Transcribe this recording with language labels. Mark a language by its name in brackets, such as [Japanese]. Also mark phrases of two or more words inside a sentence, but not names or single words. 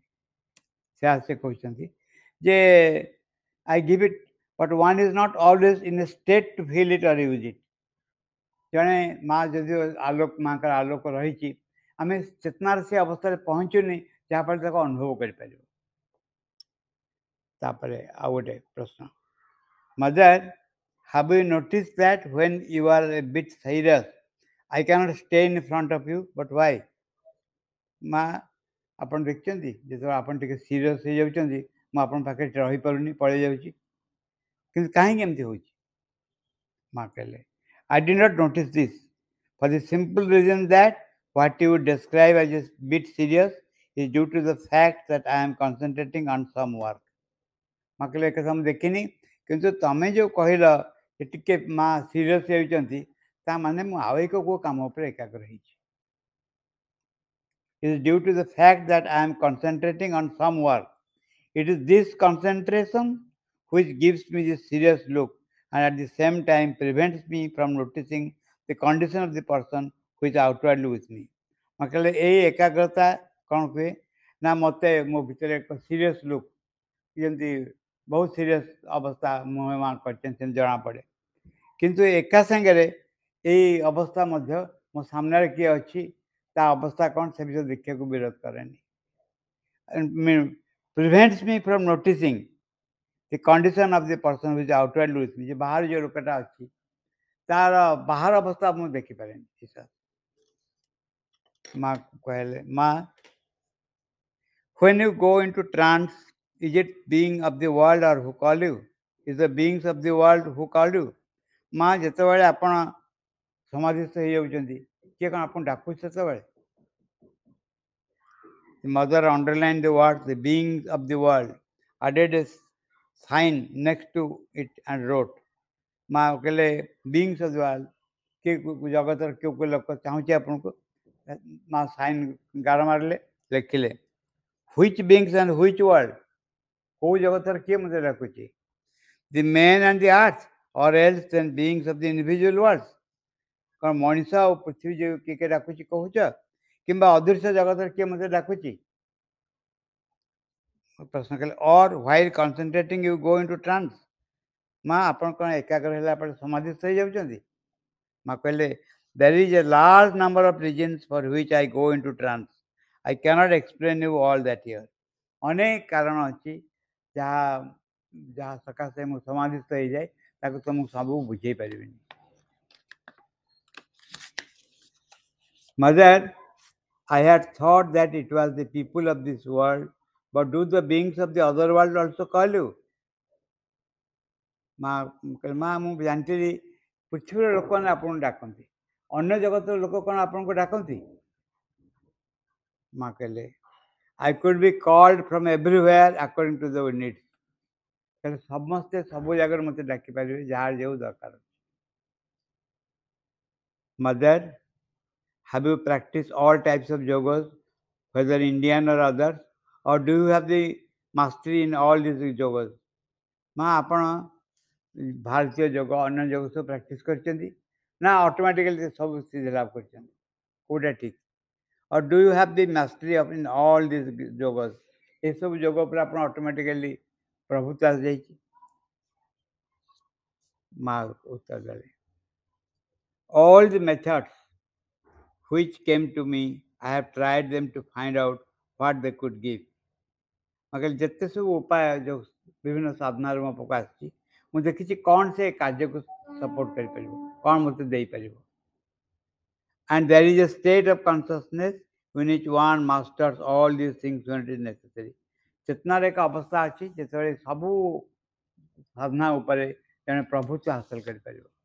[Odia] ସେ କହୁଛନ୍ତି ଯେ [English] I give it but one is not always in a state to feel it or use it. [Odia] ଜଣେ ମା ଯଦିଓ ମାଙ୍କର ଆଲୋକ ରହିଛି, ଆମେ ଚେତନାର ସେ ଅବସ୍ଥାରେ ପହଞ୍ଚୁନି ଯାହାଫଳରେ ତାକୁ ଅନୁଭବ କରିପାରିବ। ତାପରେ ଆଉ ଗୋଟେ ପ୍ରଶ୍ନ, ମଦର, [English] have you noticed that when you are a bit serious, I cannot stay in front of you, but why? [Odia] ମା, ଆପଣ ଦେଖିଛନ୍ତି ଯେତେବେଳେ ଆପଣ ଟିକେ ସିରିୟସ୍ ହେଇଯାଉଛନ୍ତି, ମୁଁ ଆପଣଙ୍କ ପାଖରେ ରହିପାରୁନି, ପଳେଇ ଯାଉଛି, କିନ୍ତୁ କାହିଁକି ଏମିତି ହେଉଛି? ମା କହିଲେ, [English] I did not notice this for the simple reason that what you would describe as a bit serious is due to the fact that I am concentrating on some work. [Odia] ମା କହିଲେ, ଏ କଥା ମୁଁ ଦେଖିନି, କିନ୍ତୁ ତମେ ଯେଉଁ କହିଲ ଯେ ଟିକେ ମା ସିରିୟସ୍ ହେଉଛନ୍ତି, ତା ମାନେ ମୁଁ ଆଉ ଏକ କେଉଁ କାମ ଉପରେ ଏକାଗ୍ର ହେଇଛି। [English] It is due to the fact that I am concentrating on some work. It is this concentration which gives me this serious look and at the same time prevents me from noticing the condition of the person who is outwardly with me. [Odia] ମା କହିଲେ, ଏଇ ଏକାଗ୍ରତା କ'ଣ ହୁଏ ନା, ମୋତେ ମୋ ଭିତରେ ଏକ [English] serious look, [Odia] ଯେମିତି ବହୁତ ସିରିୟସ୍ ଅବସ୍ଥା ମୁହଁ ମା କରିଛନ୍ତି ସେମିତି ଜଣାପଡ଼େ। କିନ୍ତୁ ଏକା ସାଙ୍ଗରେ ଏଇ ଅବସ୍ଥା ମଧ୍ୟ ମୋ ସାମ୍ନାରେ କିଏ ଅଛି, ତା ଅବସ୍ଥା କ'ଣ, ସେ ବିଷୟରେ ଦେଖିବାକୁ ବିରୋଧ କରେନି। [English] prevents me from noticing the condition of the person who is outwardly with me. [Odia] ଯେ ବାହାରେ ଯେଉଁ ଲୋକଟା ଅଛି, ତାର ବାହାର ଅବସ୍ଥା ମୁଁ ଦେଖିପାରେନି। ମା କହିଲେ, ମା, [English] when you go into trance, is it being of the world or who call you? Is the beings of the world who call you? [Odia] ମା, ଯେତେବେଳେ ଆପଣ ସମାଧିସ୍ଥ ହେଇଯାଉଛନ୍ତି, କିଏ କ'ଣ ଆପଣ ଡାକୁଛି ସେତେବେଳେ? [English] The mother underlined the word the beings of the world, added a sign next to it and wrote. [Odia] ମା କହିଲେ, [English] beings of the world, [Odia] କିଏ ଜଗତର କେଉଁ କେଉଁ ଲୋକ ଚାହୁଁଛି ଆପଣଙ୍କୁ? ମା ସାଇନ୍ ଗାର ମାରିଲେ, ଲେଖିଲେ, [English] which beings and which world? [Odia] କେଉଁ ଜଗତର କିଏ ମୋତେ ଡାକୁଛି? [English] The men and the earth, or else then beings of the individual worlds? [Odia] କ'ଣ ମଣିଷ ଆଉ ପୃଥିବୀ ଯେଉଁ କିଏ କିଏ ଡାକୁଛି କହୁଛ, କିମ୍ବା ଅଦୃଶ୍ୟ ଜଗତର କିଏ ମୋତେ ଡାକୁଛି? ପ୍ରଶ୍ନ କଲେ, [English] or while concentrating you go into trance? [Odia] ମା, ଆପଣ କ'ଣ ଏକାଗ୍ର ହେଲା ପରେ ସମାଧିସ୍ଥ ହେଇଯାଉଛନ୍ତି? ମା କହିଲେ, [English] there is a large number of reasons for which I go into trance. I cannot explain you all that here. [Odia] ଅନେକ କାରଣ ଅଛି ଯାହା ସକାଶେ ମୁଁ ସମାଧିସ୍ଥ ହେଇଯାଏ, ତାକୁ ତ ମୁଁ ସବୁ ବୁଝେଇ ପାରିବିନି। [English] Mother, I had thought that it was the people of this world, but do the beings of the other world also call you? [Odia] ମା କହିଲେ, ମା, ମୁଁ ଜାଣିଥିଲି ପୃଥିବୀର ଲୋକମାନେ ଆପଣଙ୍କୁ ଡାକନ୍ତି, ଅନ୍ୟ ଜଗତର ଲୋକ କ'ଣ ଆପଣଙ୍କୁ ଡାକନ୍ତି? ମା କହିଲେ, [English] I could be called from everywhere according to the needs. [Odia] କହିଲେ, ସମସ୍ତେ ସବୁ ଜାଗାରେ ମୋତେ ଡାକିପାରିବେ, ଯାହାର ଯେଉଁ ଦରକାର ଅଛି। [English] Mother, have you practiced all types of yogas, whether Indian or others, or do you have the mastery in all these yogas? [Odia] ମା, ଆପଣ ଭାରତୀୟ ଯୋଗ, ଅନ୍ୟ ଯୋଗ ସବୁ ପ୍ରାକ୍ଟିସ୍ କରିଛନ୍ତି ନା ଅଟୋମେଟିକାଲି ସବୁ ସିଦ୍ଧି ଲାଭ କରିଛନ୍ତି? କେଉଁଟା ଠିକ୍? [English] or do you have the mastery of in all these yogas? [Odia] ଏସବୁ ଯୋଗ ଉପରେ ଆପଣ ଅଟୋମେଟିକାଲି ପ୍ରଭୁତ୍ୱ ଆସିଯାଇଛି? ମା ଉତ୍ତର ଦେଲେ, [English] All the methods which came to me, I have tried them to find out what they could give. [Odia] मगर ଯେତେ ସବୁ ଉପାୟ ଯେଉଁ ବିଭିନ୍ନ ସାଧନାରେ ମୋ ପାଖକୁ ଆସିଛି ମୁଁ ଦେଖିଛି କ'ଣ ସେ କାର୍ଯ୍ୟକୁ ସପୋର୍ଟ କରିପାରିବ, କ'ଣ ମୋତେ ଦେଇପାରିବ। [English] And there is a state of consciousness in which one masters all these things when it is necessary. [Odia] ଚେତନାର ଏକ ଅବସ୍ଥା ଅଛି ଯେତେବେଳେ ସବୁ ସାଧନା ଉପରେ ଜଣେ ପ୍ରଭୁତ୍ୱ ହାସଲ କରିପାରିବ।